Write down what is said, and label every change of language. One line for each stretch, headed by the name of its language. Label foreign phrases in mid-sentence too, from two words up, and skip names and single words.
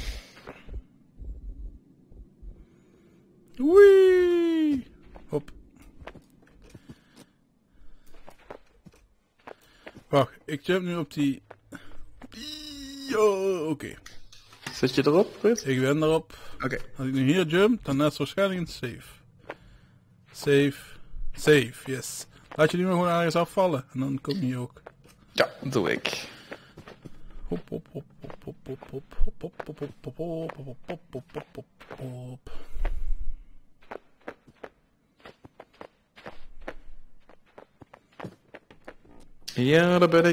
Dutch: Wee! Hop. Wacht, ik jump nu op die... Yo, oké. Zit je erop, Ruud? Ik ben erop. Oké. Als ik nu hier jump, dan is waarschijnlijk een save.
English: Save, yes.
Dutch: Laat je die maar gewoon ergens afvallen. En dan kom je hier ook. Ja, dat doe ik. Hop, hop, hop, hop, hop, hop, hop, hop, hop, hop, hop, hop, hop, hop, hop, hop, hop, hop. Ja, daar ben ik.